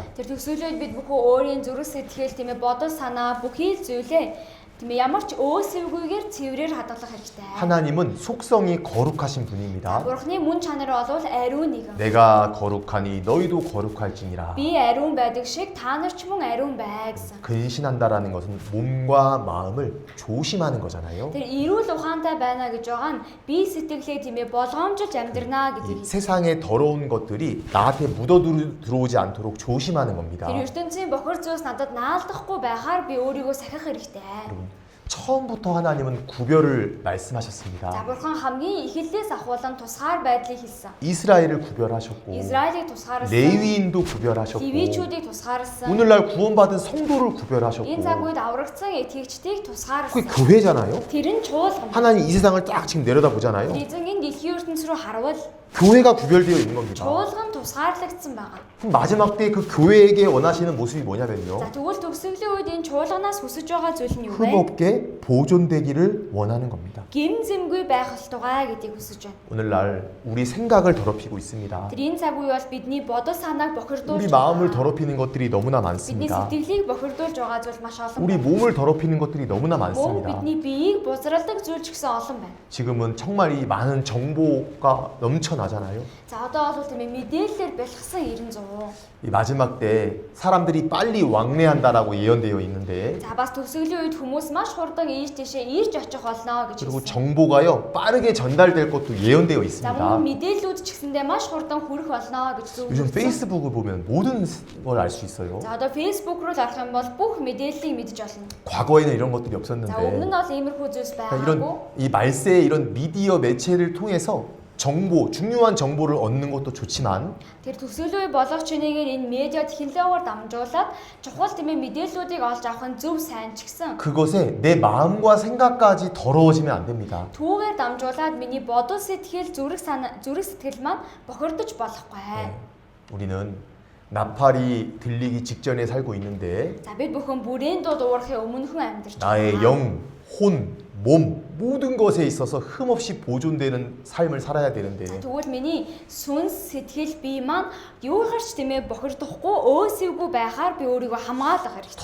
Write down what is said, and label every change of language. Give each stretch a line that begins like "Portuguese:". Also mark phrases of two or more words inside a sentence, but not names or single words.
Mongolian: Тэр төгсгөлөд бид бүхэн өөрийн зүрх сэтгэл тийм ээ бодол санаа бүхий л зүйлээ тийм ээ ямар ч өөсөвгүйгээр цэврээр хадгалах хэрэгтэй.
Korean: 하나님은 속성이 거룩하신 분입니다.
Mongolian: Бурхны мөн чанар бол ариун нэгэн.
Korean: 내가 거룩하니 너희도 거룩할지니라.
Mongolian: Би ариун байдаг шиг та нар ч мөн ариун бай гэсэн.
Korean: 근신한다라는 것은 몸과 마음을 조심하는 거잖아요.
Mongolian: Тэр эрүүл ухаантай байна гэж байгаа нь бие сэтгэлээ тийм ээ болгоомжлж амьдрнаа
Korean: 이
Mongolian: гэдэг.
Korean: 세상의 더러운 것들이 나한테 묻어 들어오지 않도록 조심하는 겁니다.
Mongolian: Тэр ертөнцийн бохор зүйлс надад наалдахгүй байхаар би өөрийгөө сахих хэрэгтэй.
Korean: 여러분, 처음부터 하나님은 구별을
Mongolian: За
Korean: 말씀하셨습니다.
Mongolian: бурхан хамгийн эхлэлээс ахуулан тусгаар байдлыг хэлсэн.
Korean: 이스라엘을 구별하셨고
Mongolian: Израилийг тусгаарсан.
Korean: 레위인도 구별하셨고
Mongolian: Левичүүдийг тусгаарсан.
Korean: 오늘날 구원받은 성도를
Mongolian: Энэ
Korean: 구별하셨고
Mongolian: цаг үед аврагдсан итгэгчдийг
Korean: 그게
Mongolian: тусгаарсан.
Korean: 교회잖아요.
Mongolian: Тэр нь чуулган.
Korean: 하나님 이 세상을 딱 지금 내려다보잖아요.
Mongolian: Эзэн энэ дэлхийн ертөнц рүү харвал
Korean: 교회가 구별되어 있는 겁니다.
Mongolian: чуулган тусгаарлагдсан байгаа.
Korean: 그럼 마지막 때 그 교회에게 원하시는 모습이 뭐냐면요.
Mongolian: За тэгвэл төгсгөлийн үед энэ чуулганаас хүсэж байгаа зүйл нь юу вэ?
Korean: 흠없게 보존되기를 원하는 겁니다.
Mongolian: Гимзэмгүй байх ёстойгоо гэдгийг хүсэж байна.
Korean: 오늘날 우리 생각을 더럽히고 있습니다.
Mongolian: Тэр энэ цаг үе бол бидний бодол санааг бохирдуулж
Korean: 우리 마음을 더럽히는 것들이 너무나
Mongolian: бидний
Korean: 많습니다.
Mongolian: сэтгэлийг бохирдуулж байгаа зүйл маш олон
Korean: 우리
Mongolian: байна.
Korean: 몸을 더럽히는 것들이 너무나
Mongolian: Мөн
Korean: 많습니다.
Mongolian: бидний биеийг бузралдаг зүйл ч гэсэн олон байна.
Korean: 지금은 정말 이 많은 정보가 넘쳐나잖아요.
Mongolian: За одоо бол тийм ээ мэдээлэлээр бэлгсэн 90
Korean: 이 마지막 때 사람들이 빨리 왕래한다라고 예언되어 있는데
Mongolian: За бас төгсгөлийн үед хүмүүс маш хурдан ийш тийшээ ирж очих болно гэж
Korean: 그리고
Mongolian: хэлсэн.
Korean: 정보가요 빠르게 전달될 것도 예언되어
Mongolian: За
Korean: 있습니다.
Mongolian: мөн мэдээллүүд ч гэсэндээ маш хурдан хүрэх болно гэж
Korean: 요즘
Mongolian: зөвлөсөн.
Korean: 페이스북을 보면 모든 걸 알 수 있어요.
Mongolian: За одоо Facebook руу арах юм бол бүх мэдээллийг мэдж болно.
Korean: 과거에는 이런 것들이
Mongolian: За өмнө
Korean: 없었는데
Mongolian: нь бол иймэрхүү зүйлс
Korean: 이런
Mongolian: байгаагүй.
Korean: 이 말세의 이런 미디어 매체를 통해서 정보, 중요한 정보를 얻는 것도 좋지만
Mongolian: Тэр төгсгөлийн үе болох чинээгээр энэ медиа технологиор дамжуулаад чухал тийм ээ мэдээллүүдийг олж авах нь зөв сайн ч гэсэн
Korean: 그것에 내 마음과 생각까지 더러워지면 안 됩니다.
Mongolian: түүгээр дамжуулаад миний бодол сэтгэл зүрх сэтгэл маань бохирдож болохгүй.
Korean: 우리는 나팔이 들리기 직전에 살고 있는데
Mongolian: За бид бүхэн бүрийн дууд уурахын өмнөхөн амьдарч
Korean: 나의 영, 혼, 몸 모든 것에 있어서 흠없이 보존되는 삶을 살아야 되는데
Mongolian: Тэгвэл миний сүнс сэтгэл бие маань юугаарч тийм ээ бохирдохгүй өөсөвгүй байхаар би өөрийгөө хамгаалах хэрэгтэй.